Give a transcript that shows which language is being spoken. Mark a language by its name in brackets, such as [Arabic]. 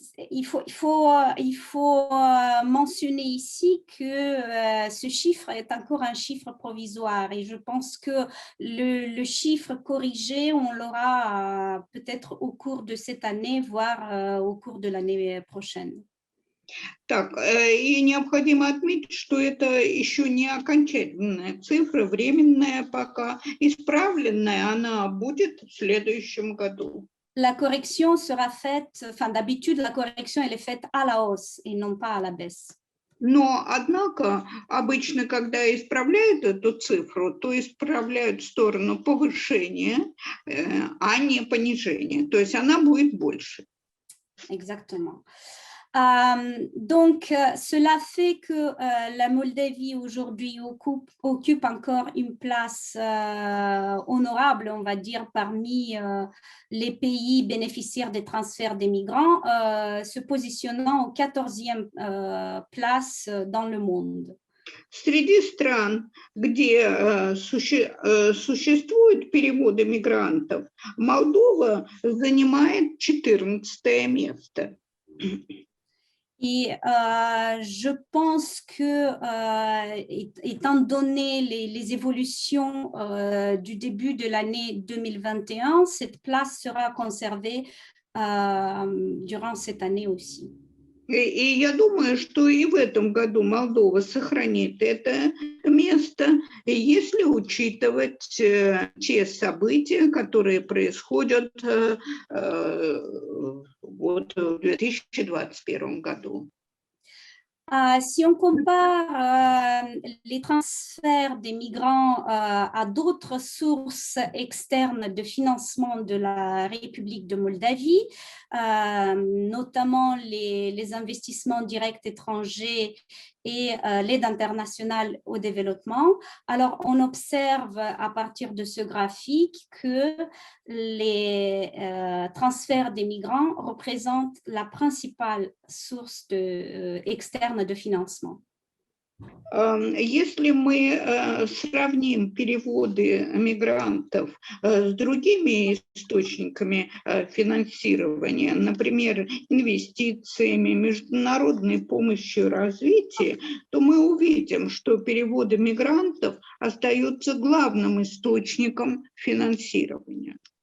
[French] Il faut mentionner ici que ce chiffre est encore un chiffre provisoire et je pense que le chiffre corrigé, on l'aura peut-être au cours de cette année, voire au cours de l'année prochaine. [Russian] Так, и необходимо отметить, что это еще не окончательная цифра, временная пока, исправленная она будет в следующем году. [French] La correction sera faite, enfin d'habitude la correction elle est faite à la hausse et non pas à la baisse. [Russian] Но, однако, обычно, когда исправляют эту цифру, то исправляют в сторону повышения, а не понижения. То есть она будет больше. [French] Exactement. Donc, cela fait que la Moldavie aujourd'hui occupe encore une place honorable, on va dire, parmi les pays bénéficiaires des transferts des migrants, se positionnant au 14e place dans le monde. [Russian] Среди стран, где существуют переводы мигрантов, Молдова занимает 14 место. [French] Et je pense que, étant donné les évolutions du début de l'année 2021, cette place sera conservée durant cette année aussi. [Russian] И я думаю, что и в этом году Молдова сохранит это место, если учитывать те события, которые происходят вот в 2021 году. [French] Si on compare les transferts des migrants à d'autres sources externes de financement de la République de Moldavie, notamment les investissements directs étrangers et l'aide internationale au développement, alors on observe à partir de ce graphique que les transferts des migrants représentent la principale source externe de financement. [Russian] Если мы сравним переводы мигрантов с другими источниками финансирования, например, инвестициями, международной помощью развития, то мы увидим, что переводы мигрантов остаются главным источником финансирования.